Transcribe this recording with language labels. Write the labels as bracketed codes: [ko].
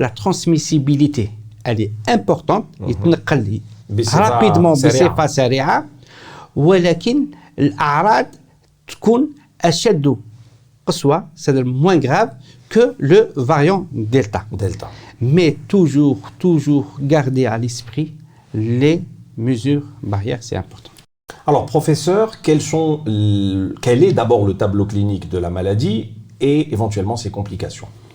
[fr] La transmissibilité, elle est importante. Rapidement [ar] بصفة سريعة. ولكن الأعراض تكون أشد قسوة, [fr] c'est moins grave que le variant Delta. Mais toujours garder à l'esprit les mesures barrières, c'est important. Alors, professeur, quel est d'abord le tableau clinique de la maladie et éventuellement ses complications?